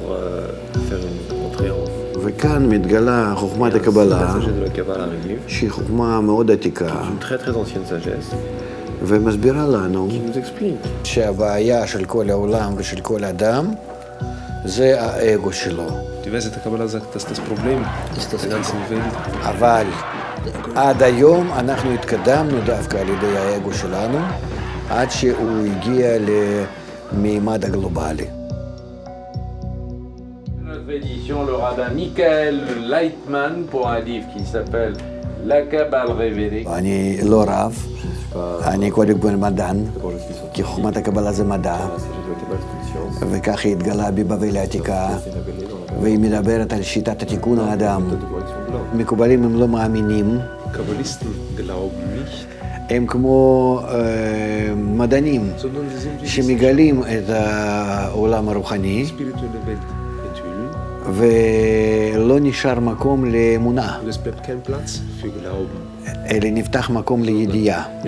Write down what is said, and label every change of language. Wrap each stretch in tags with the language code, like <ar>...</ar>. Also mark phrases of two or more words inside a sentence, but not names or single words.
<he>וכאן מתגלה חוכמת הקבלה, שהיא חוכמה מאוד עתיקה, ומסבירה לנו שהבעיה של כל העולם ושל כל אדם זה האגו שלו. אבל עד היום אנחנו התקדמנו דווקא על ידי האגו שלנו, עד שהוא הגיע למימד הגלובלי.</he> <fr>Édition, le rabbin Michael Leitman pour un livre qui s'appelle La Kabbale révélée.</fr> <he>אני לא רב, אני קודם כל מדען, כי חוכמת הקבלה זה מדע, וכך היא התגלה בבבל העתיקה, והיא מדברת על שיטת התיקון האדם. מקובלים הם לא מאמינים, הם כמו מדענים שמגלים את העולם הרוחני, ולא נשאר מקום לאמונה, אלא נפתח מקום לידיעה.</he>